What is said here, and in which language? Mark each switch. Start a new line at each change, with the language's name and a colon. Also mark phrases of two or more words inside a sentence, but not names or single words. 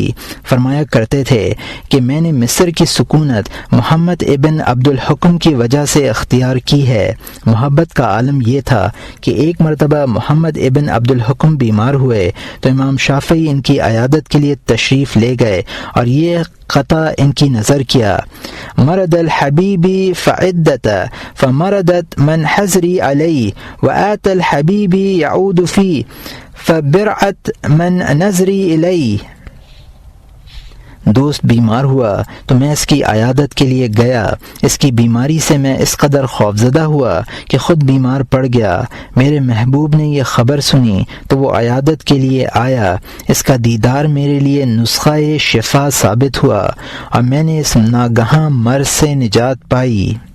Urdu: فرمایا کرتے تھے کہ میں نے مصر کی سکونت محمد ابن عبد الحکم کی وجہ سے اختیار کی ہے۔ محبت کا عالم یہ تھا کہ ایک مرتبہ محمد ابن عبد الحکم بیمار ہوئے تو امام شافعی ان کی عیادت کے لیے تشریف لے گئے اور یہ قطع ان کی نظر کیا:
Arabic: مرض الحبیبی فعدت فمرضت من حضری علی وآت الحبیبی یعود فی فبرعت من نظری الی۔
Urdu: دوست بیمار ہوا تو میں اس کی عیادت کے لیے گیا۔ اس کی بیماری سے میں اس قدر خوفزدہ ہوا کہ خود بیمار پڑ گیا۔ میرے محبوب نے یہ خبر سنی تو وہ عیادت کے لیے آیا۔ اس کا دیدار میرے لیے نسخہ شفا ثابت ہوا اور میں نے اس ناگہاں مرض سے نجات پائی۔